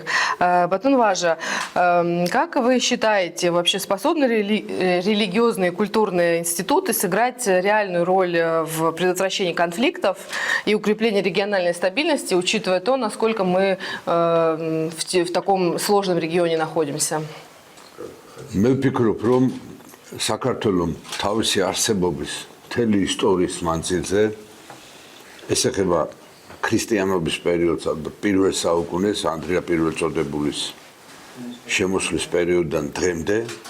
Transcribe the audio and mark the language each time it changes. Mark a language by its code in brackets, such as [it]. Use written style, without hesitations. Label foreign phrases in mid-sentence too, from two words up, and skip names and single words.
[ru] Батун Важа, как вы считаете, вообще способны религиозные и культурные институты сыграть реальную роль в предотвращении конфликтов и укреплении региональной стабильности, учитывая то, насколько мы в таком сложном регионе находимся? [ka] მე ვფიქრობ, რომ საქართველოს თავისი არსებობის მთელი ისტორიის მანძილზე ეს ეხება ქრისტიანობის პერიოდს და პირველ საუკუნეს ანდრია პირველწოდებულის შემოსვლის პერიოდიდან დღემდე